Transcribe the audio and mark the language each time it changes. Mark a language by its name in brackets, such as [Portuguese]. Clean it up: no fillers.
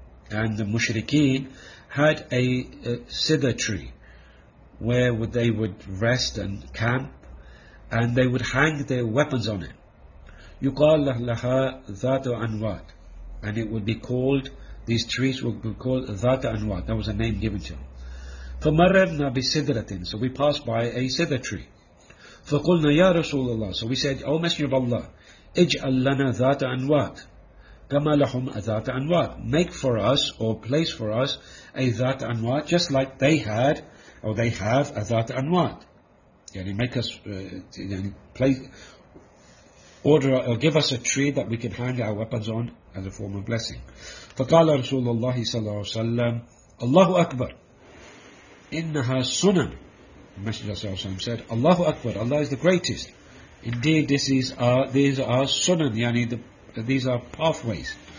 [English] And the mushrikeen had a cedar tree where they would rest and camp, and they would hang their weapons on it. [Arabic] يُقَال لَهَا ذَاتُ أَنْوَاد. [English] And it would be called, these trees would be called ذَاتُ أَنْوَاد. That was a name given to them. [Arabic] فَمَرَّنَا بِسِدْرَةٍ. [English] So we passed by a cedar tree. [Arabic] فَقُلْنَا يَا رَسُولَ اللَّهِ. [English] So we said, O Messenger of Allah, [Arabic] اجعل لنا ذات أنواد كما لهم ذات أنواد. [English] Make for us or place for us a ذات أنواد, just like they had or they have a ذات أنواد. يعني make us place, order or give us a tree that we can hang our weapons on as a form of blessing. [Arabic] فقال رسول الله صلى الله عليه وسلم الله أكبر إنها سنن. [English] The Messenger صلى الله عليه وسلم said, [Arabic] الله أكبر, [English] Allah is the greatest. Indeed, these are sunan, yani these are pathways.